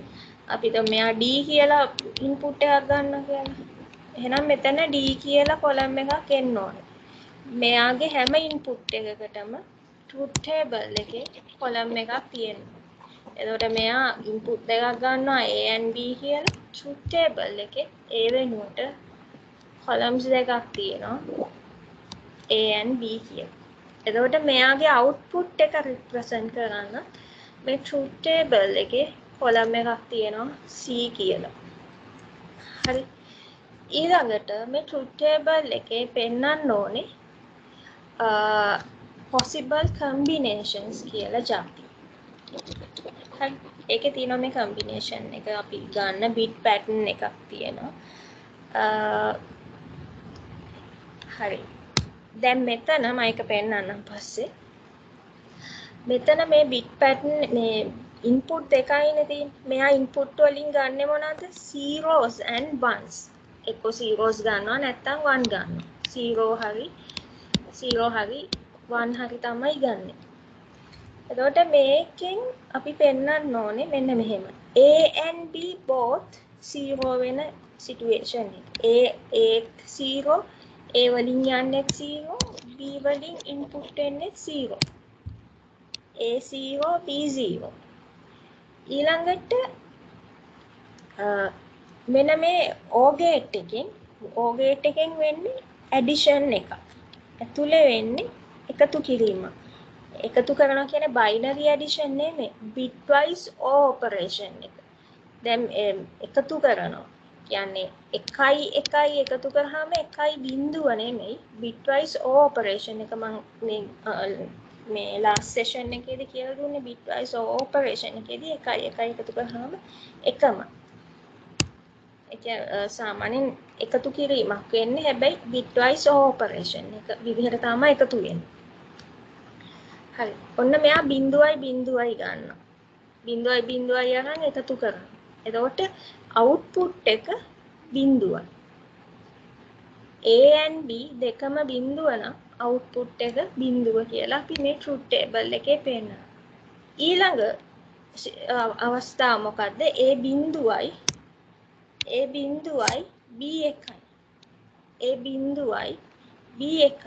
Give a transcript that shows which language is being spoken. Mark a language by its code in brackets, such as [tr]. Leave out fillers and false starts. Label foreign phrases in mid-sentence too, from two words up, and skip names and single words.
[si] අපි හිතමු මෙයා D කියලා ඉන්පුට් එකක් ගන්නවා කියලා. එහෙනම් මෙතන D කියලා කොලම් එකක් එන්න ඕනේ. මෙයාගේ හැම ඉන්පුට් එකකටම [en] truth table [si] එකේ කොලම් එකක් තියෙනවා. එතකොට මෙයා ඉන්පුට් දෙකක් ගන්නවා [en] A and B [si] කියලා. [en] truth table [si] එකේ A වෙනුවට columns දෙකක් තියෙනවා [en] A and B [si] කියලා. එතකොට මෙයාගේ output එක represent කරන්න මේ [en] truth table [si] එකේ column එකක් තියෙනවා C කියලා. හරි. ඊළඟට මේ [en] truth table [si] එකේ පෙන්වන්න ඕනේ [en] possible combinations [si] කියලා જાති. හරි. ඒකේ තියෙනවා මේ combination එක අපි ගන්න [en] bit pattern [si] එකක් තියෙනවා. හරි. දැන් මෙතන මම එක පෙන්නන්නම් පස්සේ. මෙතන මේ [en] bit pattern [si] මේ input දෙකයිනේ තියෙන්නේ. මෙයා input වලින් ගන්නෙ මොනවද? [en] zeros and ones. [si] එක්ක zeros ගන්නවා නැත්නම් 1 ගන්නවා. 0 හරි 1 හරි තමයි ගන්නෙ. එතකොට මේකෙන් අපි පෙන්නන්න ඕනේ මෙන්න මෙහෙම. [en] A and B both 0 [si] වෙන situation එක. A 0 A වලින් යන්නේ 0 B වලින් input වෙන්නේ 0. A 0 B 0. ඊළඟට මෙන්න මේ [en] OR gate [si] එකෙන් වෙන්නේ addition එකක්. ඇතුලේ වෙන්නේ එකතු කිරීම. එකතු කරනවා කියන්නේ [en] binary addition [si] නෙමෙයි [en] bitwise OR operation [si] එක. දැන් එකතු කරනවා කියන්නේ 1 එකතු කරාම 1 බිංදුව නෙමෙයි [en] bitwise OR operation [si] එක මම මේ [en] last session [si] එකේදී කියලා දුන්නේ [en] bitwise OR operation [si] එකේදී 1 එකතු කරාම එකම. ඒක සාමාන්‍යයෙන් එකතු කිරීමක් වෙන්නේ හැබැයි [en] bitwise OR operation [si] එක විදිහට තමයි එකතු වෙන්නේ. හරි. ඔන්න මෙයා බිංදුවයි ගන්නවා. බිංදුවයි අරන් එකතු කරනවා. එතකොට output එක බිංදුවයි. [en] A and B [si] දෙකම බිංදුව නම් output එක බිංදුව කියලා අපි මේ [en] truth table [si] එකේ පෙන්නනවා. ඊළඟ අවස්ථාව මොකද්ද? A බිංදුවයි B එකයි. A බිංදුවයි B එකයි.